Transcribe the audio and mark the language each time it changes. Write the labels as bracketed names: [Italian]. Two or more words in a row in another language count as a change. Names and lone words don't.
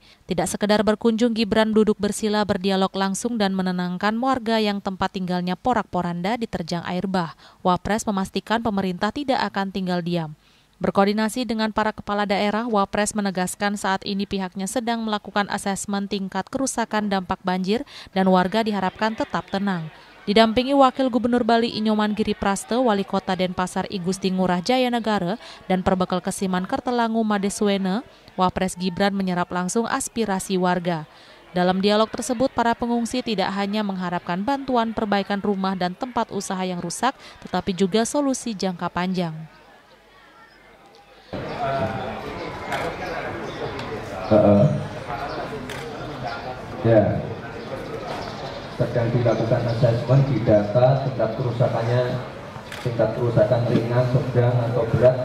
[Indonesian] Tidak sekedar berkunjung, Gibran duduk bersila berdialog langsung dan menenangkan warga yang tempat tinggalnya porak-poranda diterjang air bah. Wapres memastikan pemerintah tidak akan tinggal diam. Berkoordinasi dengan para kepala daerah, Wapres menegaskan saat ini pihaknya sedang melakukan asesmen tingkat kerusakan dampak banjir dan warga diharapkan tetap tenang. Didampingi Wakil Gubernur Bali Inyoman Giripraste, Wali Kota Denpasar I Gusti Ngurah Jayanegara, dan Perbekal Kesiman Kertelangu Madeswene, Wapres Gibran menyerap langsung aspirasi warga. Dalam dialog tersebut, para pengungsi tidak hanya mengharapkan bantuan perbaikan rumah dan tempat usaha yang rusak, tetapi juga solusi jangka panjang. Ya, sedang dilakukan asesmen di data tingkat kerusakan ringan, sedang atau berat.